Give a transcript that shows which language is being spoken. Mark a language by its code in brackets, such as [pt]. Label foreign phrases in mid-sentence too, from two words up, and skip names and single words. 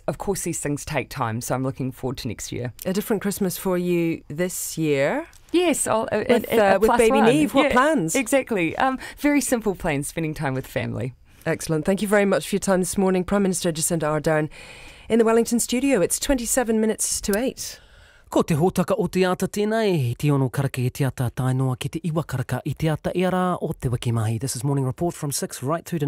[en] Of course, these things take time, so I'm looking forward to next year. A different Christmas for you this year? Yes, with baby Neve. What plans? Exactly. Very simple plans, spending time with family. Excellent. Thank you very much for your time this morning. Prime Minister Jacinda Ardern in the Wellington studio. It's 27 minutes to 8. [mi] Ko te hōtaka o te ata tēnei, te ono karaka i te ata tainoa ki te iwa karaka i te ata era o te wiki mahi. [en] This is Morning Report from 6 right through to 9.